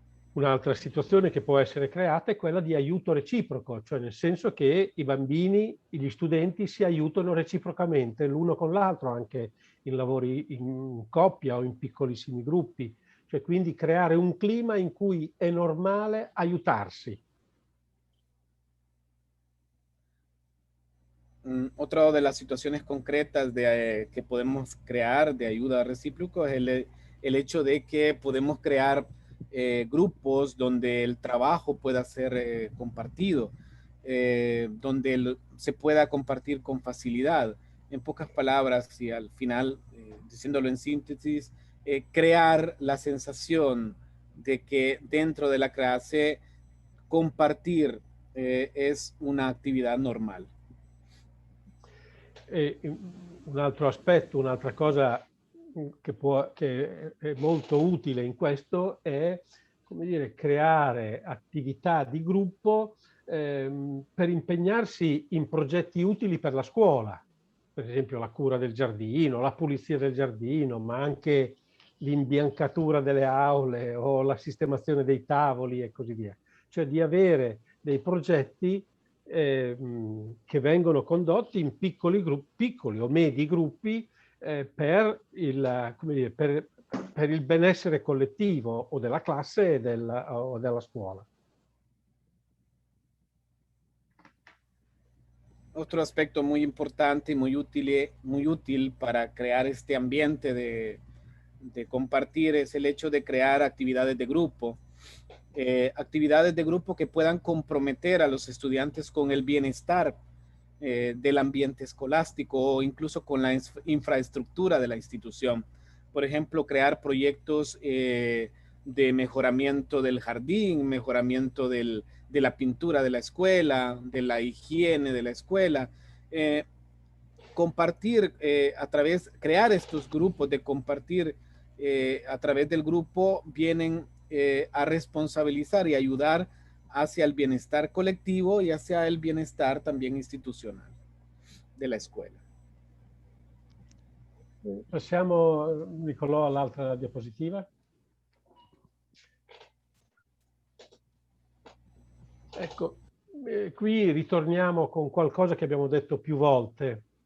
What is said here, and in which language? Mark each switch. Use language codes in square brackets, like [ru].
[it] Un'altra situazione che può essere creata è quella di aiuto reciproco, cioè nel senso che i bambini, gli studenti si aiutano reciprocamente l'uno con l'altro, anche in lavori in coppia o in piccolissimi gruppi, cioè quindi creare un clima in cui è normale aiutarsi. [es] Otra de las situaciones concretas que podemos crear de ayuda recíproco es el hecho de que podemos crear grupos donde el trabajo pueda ser compartido, donde se pueda compartir con facilidad. En pocas palabras y al final, diciéndolo en síntesis, crear la sensación de que dentro de la clase compartir es una actividad normal. [it] E un altro aspetto, un'altra cosa che è molto utile in questo è, come dire, creare attività di gruppo per impegnarsi in progetti utili per la scuola, per esempio la cura del giardino, la pulizia del giardino, ma anche l'imbiancatura delle aule o la sistemazione dei tavoli e così via. Cioè di avere dei progetti che vengono condotti in piccoli o medi gruppi per il benessere collettivo o della classe o della scuola. [es] Otro aspecto muy importante y muy útil para crear este ambiente de compartir es el hecho de crear actividades de grupo. Actividades de grupo que puedan comprometer a los estudiantes con el bienestar del ambiente escolástico o incluso con la infraestructura de la institución. Por ejemplo, crear proyectos de mejoramiento del jardín, mejoramiento de la pintura de la escuela, de la higiene de la escuela. Compartir crear estos grupos de compartir a través del grupo vienen a responsabilizar y ayudar hacia el bienestar colectivo y hacia el bienestar también institucional de la escuela. [it] Passiamo, Nicolò, all'altra diapositiva. Ecco, qui ritorniamo con qualcosa che abbiamo detto più volte,